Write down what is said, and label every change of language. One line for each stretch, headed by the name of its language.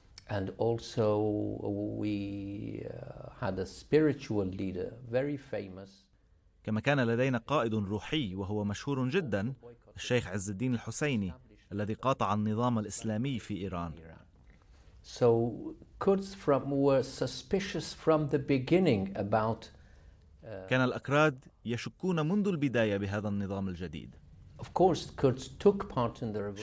English: And also we had a spiritual leader very famous.
Arabic: كما كان لدينا قائد روحي وهو مشهور جدا، الشيخ عز الدين الحسيني، الذي قاطع النظام الإسلامي في إيران.
English: So Kurds were suspicious from the beginning about.
Arabic: كان الأكراد يشكون منذ البداية بهذا النظام الجديد.
English: Of course Kurds took part in the